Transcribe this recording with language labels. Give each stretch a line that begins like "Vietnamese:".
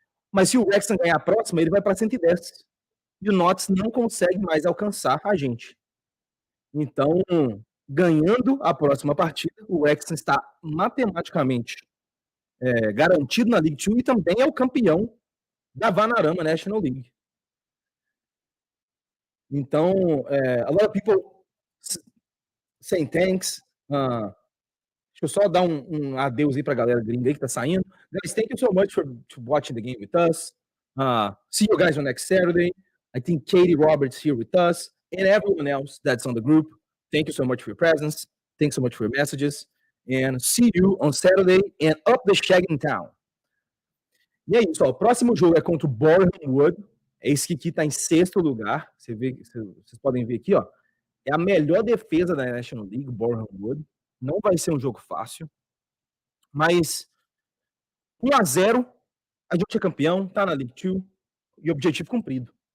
Portuguese: Mas se o Wrexham ganhar a próxima, ele vai para 110. E o Notts não consegue mais alcançar a gente. Então, ganhando a próxima partida, o Wrexham está matematicamente garantido na League 2 e também é o campeão da Vanarama National League.
English: Então, a lot of people saying thanks.
Portuguese: Deixa eu só dar um adeus aí para a galera gringa aí que tá saindo.
English: Guys, thank you so much for watching the game with us. See you guys on next Saturday. I think Katie Roberts here with us and everyone else that's on the group. Thank you so much for your presence. Thanks so much for your messages. And see you on Saturday and up the Shagging Town.
Portuguese: E é isso, ó. O próximo jogo é contra o Boreham Wood. Esse aqui tá em 6º lugar. Vocês podem ver aqui, ó. É a melhor defesa da National League, o Boreham Wood. Não vai ser um jogo fácil. Mas 1-0, a gente é campeão, tá na League 2 e objetivo cumprido.